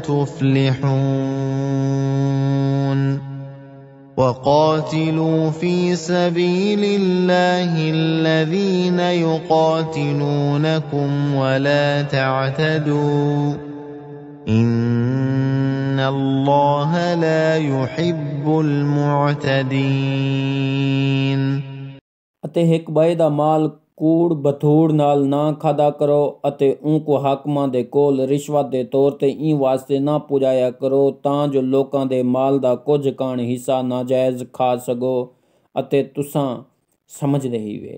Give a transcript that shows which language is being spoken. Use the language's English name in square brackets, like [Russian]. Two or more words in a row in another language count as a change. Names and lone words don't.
[Arabic] تُفْلِحُونَ وَقَاتِلُوا فِي سَبِيلِ اللَّهِ الَّذِينَ يُقَاتِلُونَكُمْ وَلَا تَعْتَدُوا إِنَّ اللَّهَ لَا يُحِبُّ الْمُعْتَدِينَ। [Punjabi] ਅਤੇ ਹਿਕ ਬਾਏ ਦਾ ਮਾਲ ਕੂੜ ਬਥੂੜ ਨਾਲ ਨਾ ਖਾਦਾ ਕਰੋ ਅਤੇ ਉਨਕੋ ਹਾਕਮਾਂ ਦੇ ਕੋਲ ਰਿਸ਼ਵਤ ਦੇ ਤੌਰ ਤੇ ਇਹ ਵਾਸਤੇ ਨਾ ਪੁਜਾਇਆ ਕਰੋ ਤਾਂ ਜੋ ਲੋਕਾਂ ਦੇ ਮਾਲ ਦਾ ਕੁਝ ਕਾਣ ਹਿੱਸਾ ਨਾਜਾਇਜ਼ ਖਾ ਸਕੋ ਅਤੇ ਤੁਸਾਂ ਸਮਝਦੇ ਹੀ ਵੇ।